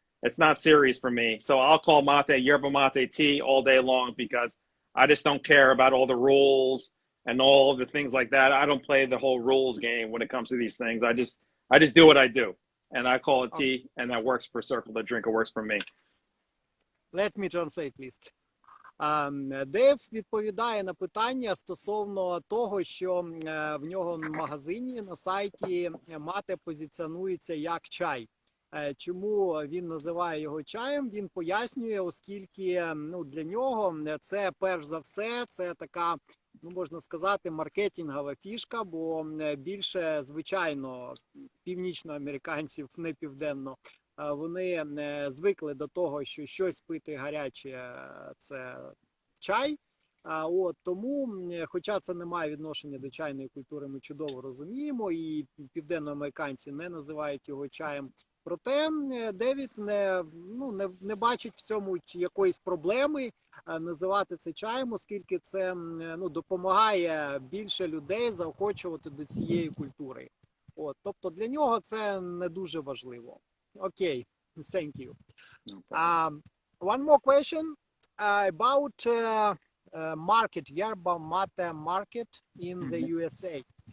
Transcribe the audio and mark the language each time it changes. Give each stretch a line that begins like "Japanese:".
English: It's not serious for me. So I'll call mate yerba mate tea all day long, because I just don't care about all the rules and all the things like that. I don't play the whole rules game when it comes to these things. I just do what I do, and I call it tea, and that works for Circle the Drink. It works for me. Let me translate, please.
Ukrainian: Дейв відповідає на питання стосовно того, що в нього в магазині на сайті мате позиціонується як чай. Чому він називає його чаєм, він пояснює, оскільки для нього це перш за все, це така, можна сказати, маркетингова фішка, бо більше, звичайно, північноамериканців, не південно, вони звикли до того, що щось пити гаряче – це чай. Тому, хоча це не має відношення до чайної культури, ми чудово розуміємо, і південноамериканці не називають його чаєм. Проте Девід не бачить в цьому якоїсь проблеми називати це чаєм, оскільки це допомагає більше людей заохочувати до цієї культури. Тобто для нього це не дуже важливо.
English: Окей, thank you. One more question about market, yerba mate market in the USA.